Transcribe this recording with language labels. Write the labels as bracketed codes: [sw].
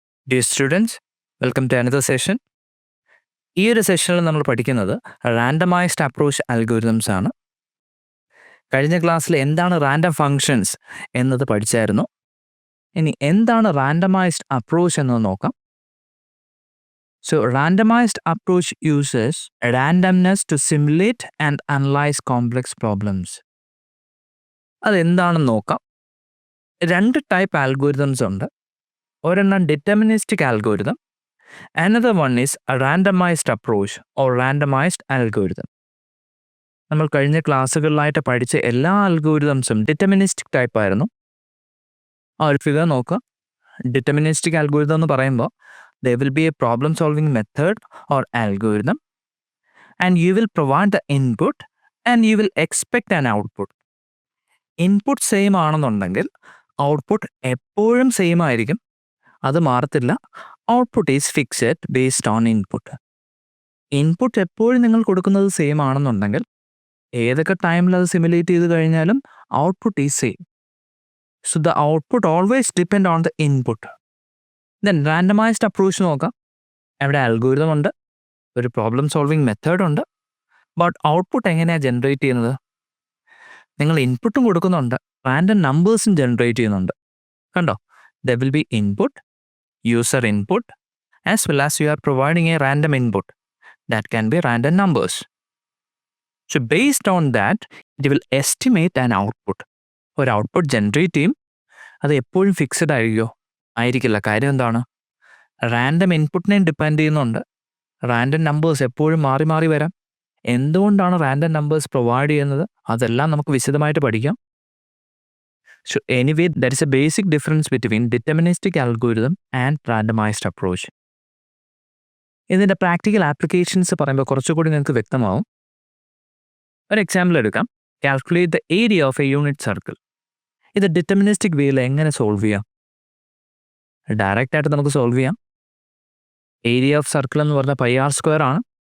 [en] Dear students, welcome to another session. [ml] ഈ ഒരു സെഷനിൽ നമ്മൾ പഠിക്കുന്നത് റാൻഡമൈസ്ഡ് അപ്രോച്ച് അൽഗോരിതംസ് ആണ്. കഴിഞ്ഞ ക്ലാസ്സിൽ എന്താണ് റാൻഡം ഫങ്ഷൻസ് എന്നത് പഠിച്ചായിരുന്നു. ഇനി എന്താണ് റാൻഡമൈസ്ഡ് അപ്രോച്ച് എന്നത് നോക്കാം. [en] So randomized approach uses randomness to simulate and analyze complex problems. [ml] അതെന്താണെന്ന് നോക്കാം. രണ്ട് ടൈപ്പ് ആൽഗോരിതംസ് ഉണ്ട്. ഒരെണ്ണം deterministic algorithm, [en] another one is a randomized approach or randomized algorithm. [ml] നമ്മൾ കഴിഞ്ഞ ക്ലാസ്സുകളിലായിട്ട് പഠിച്ച എല്ലാ അൽഗോരിതംസും ഡിറ്റർമിനിസ്റ്റിക് ടൈപ്പ് ആയിരുന്നു. ആ ഒരു ഫിഗർ നോക്കുക. ഡിറ്റർമിനിസ്റ്റിക് ആൽഗോരിതം എന്ന് പറയുമ്പോൾ [en] there will be a problem solving method or algorithm and you will provide the input and you will expect an output. [ml] Input same ആണെന്നുണ്ടെങ്കിൽ ഔട്ട്പുട്ട് എപ്പോഴും സെയിം ആയിരിക്കും, അത് മാറത്തില്ല. [en] Output is fixed based on input. [ml] Input എപ്പോഴും നിങ്ങൾ കൊടുക്കുന്നത് same ആണെന്നുണ്ടെങ്കിൽ ഏതൊക്കെ ടൈമിൽ അത് സിമുലേറ്റ് ചെയ്ത് കഴിഞ്ഞാലും [en] Output is same. So the output always depend on the input. Then randomized approach [ml] നോക്കാം. അവിടെ അൽഗോരിതം ഉണ്ട്, ഒരു പ്രോബ്ലം സോൾവിങ് മെത്തേഡ് ഉണ്ട്, ബട്ട് ഔട്ട്പുട്ട് എങ്ങനെയാണ് ജനറേറ്റ് ചെയ്യുന്നത്? നിങ്ങൾ ഇൻപുട്ടും കൊടുക്കുന്നുണ്ട്, റാൻഡം നമ്പേഴ്സും ജനറേറ്റ് ചെയ്യുന്നുണ്ട്. കണ്ടോ? [en] There will be input, user input, as well as you are providing a random input that can be random numbers. So based on that, it will estimate an output. [ml] ഒരു output generate ചെയ്യും. അത് എപ്പോഴും fixed ആയിരിക്കുമോ? ആയിരിക്കില്ല. കാര്യം എന്താണ്? Random ഇൻപുട്ടിനെയും depend ചെയ്യുന്നുണ്ട്. Random numbers എപ്പോഴും മാറി മാറി വരാം. എന്തുകൊണ്ടാണ് റാൻഡം നമ്പേഴ്സ് പ്രൊവൈഡ് ചെയ്യുന്നത്? അതെല്ലാം നമുക്ക് വിശദമായിട്ട് പഠിക്കാം. [en] So anyway, there is a basic difference between deterministic algorithm and randomized approach. [ml] ഇതിൻ്റെ പ്രാക്ടിക്കൽ ആപ്ലിക്കേഷൻസ് പറയുമ്പോൾ കുറച്ചുകൂടി നിങ്ങൾക്ക് വ്യക്തമാവും. ഒരു എക്സാമ്പിൾ എടുക്കാം. [en] Calculate the area of a unit circle. [ml] ഇത് ഡിറ്റർമിനിസ്റ്റിക് വേയിൽ എങ്ങനെ സോൾവ് ചെയ്യാം? ഡയറക്റ്റ് ആയിട്ട് നമുക്ക് സോൾവ് ചെയ്യാം. [en] area of circle [ml] എന്ന് പറഞ്ഞാൽ πr² ആണ്.